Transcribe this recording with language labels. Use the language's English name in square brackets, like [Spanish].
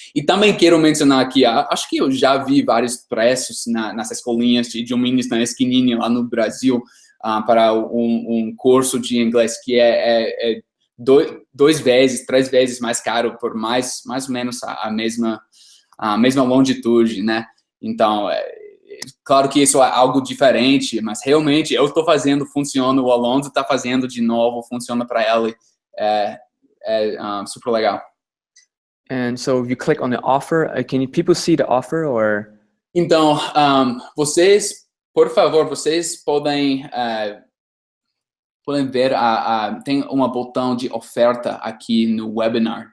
[Portuguese] E também quero mencionar aqui, acho que eu já vi vários preços nas escolinhas de idiomas na esquininha lá no Brasil para um curso de inglês que é 2 vezes, 3 vezes mais caro por mais ou menos a mesma longitude, né? Então, claro que isso é algo diferente, mas realmente eu estou fazendo, funciona, o Alonzo está fazendo de novo, funciona para ele, super legal. [English] And so if you click on the offer, people see the offer or? [Portuguese] Então, vocês, por favor, vocês podem ver, tem um botão de oferta aqui no webinar.